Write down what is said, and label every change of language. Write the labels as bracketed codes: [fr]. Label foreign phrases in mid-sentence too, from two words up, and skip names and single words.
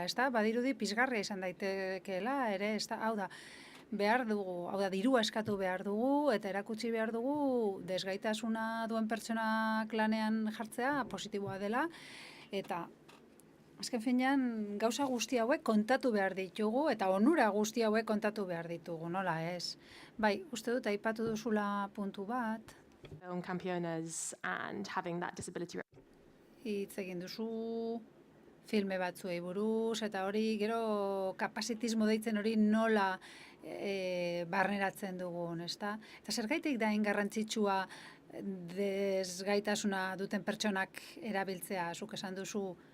[eu] badirudi pizgarria izan daitekeela, ere, hau da, dirua eskatu behar dugu, eta erakutsi behar dugu, desgaitasuna duen pertsonak lanean jartzea positiboa dela, eta azken finean, gauza guzti hauek kontatu behar ditugu, eta onura guzti hauek kontatu behar ditugu, nola ez? Uste dut, aipatu duzula puntu bat. [en] Film Campeonas and having that disability. [eu] Hitz egin duzu filme batzuei buruz, eta hori gero kapasitismo deitzen hori nola barneratzen dugun, Eta zergaitik da garrantzitsua desgaitasuna duten pertsonak erabiltzea, zuk esan duzu,